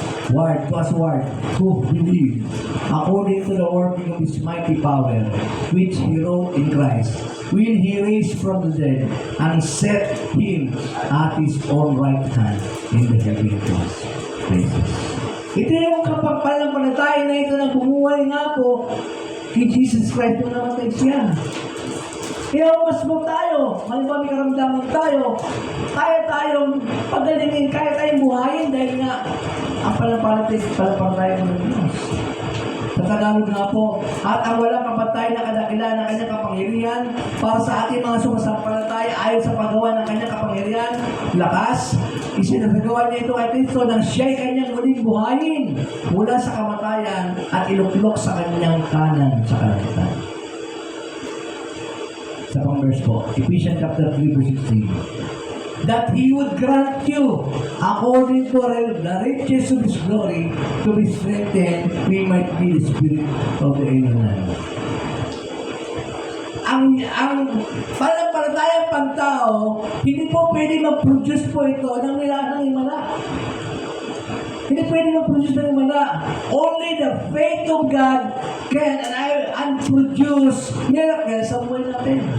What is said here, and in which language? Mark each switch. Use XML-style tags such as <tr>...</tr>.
<en>Who believe, according to the working of His mighty power, which He wrought in Christ, when He raised from the dead, and set Him at His own right hand in the heavenly places.</en> <tl>Ito yung kapagpanampalataya na ito na bumuhay nga po kay Jesus Christ nung namatay siya. Kaya mas mo tayo, malimang may karamdaman tayo, kaya tayong pagalingin, kaya tayong buhayin dahil nga ang palapalataya ng Diyos. Sa Tagalog nga po, at ang walang kapatay na kadakilan ng kanyang kapangyarihan para sa ating mga sumasampalataya ayon sa paggawa ng kanyang kapangyarihan, lakas, isinasagawa niya ito kay Kristo nang siya'y kanyang muling buhayin mula sa kamatayan at iluklok sa kanyang kanan sa kalangitan. Sa pang verse po, Ephesians chapter 3 verse 16.</tl> <en>That He would grant you, according to the riches of His glory, to be strengthened, we might be the spirit of the inner man.</en> <tl>Ang panampalatayang pantao, hindi po pwede mag-produce po ito ng himala. Hindi pwede mag-produce ng himala.</tl> <en>Only the faith of God can produce miracles</en> <tl>sa buhay natin.</tl>